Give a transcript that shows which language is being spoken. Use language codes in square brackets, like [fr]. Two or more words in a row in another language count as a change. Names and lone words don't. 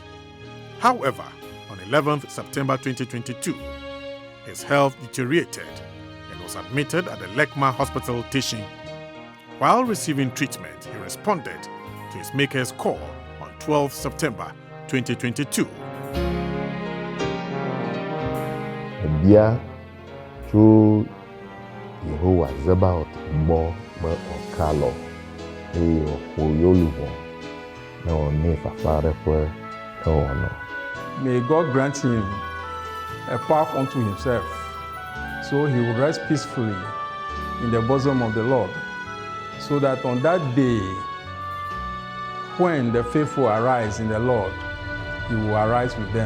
[en] However, on 11th September 2022, his health deteriorated and was admitted at the Lekma Hospital Teaching. While receiving treatment, he responded to his maker's call on 12th September 2022. [ee] Ebia tso Yehowa Zebaot gbɔ be ɔkalɔ eye ɔƒo yoluʋɔ ne wòne fafa ɖe ƒe ewɔnɔ. [en] May God grant him a path unto himself, so he will rest peacefully in the bosom of the Lord, so that on that day, when the faithful arise in the Lord, he will arise with them.